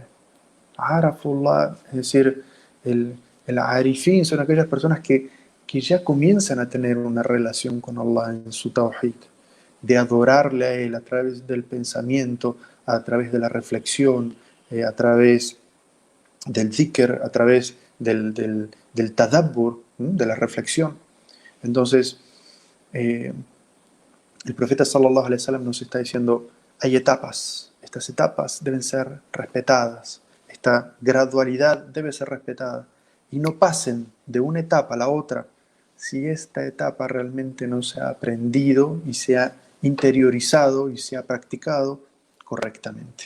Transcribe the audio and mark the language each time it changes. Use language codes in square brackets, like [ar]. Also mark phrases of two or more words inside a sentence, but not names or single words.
[es] Arafullah, es decir, el arifín son aquellas personas que ya comienzan a tener una relación con Allah en su tawhid, de adorarle a Él a través del pensamiento, a través de la reflexión, a través del dhikr, a través del tadabbur, de la reflexión. Entonces, el profeta [ar] صلى الله عليه وسلم [es] nos está diciendo, hay etapas, estas etapas deben ser respetadas, esta gradualidad debe ser respetada, y no pasen de una etapa a la otra si esta etapa realmente no se ha aprendido y se ha interiorizado y se ha practicado correctamente.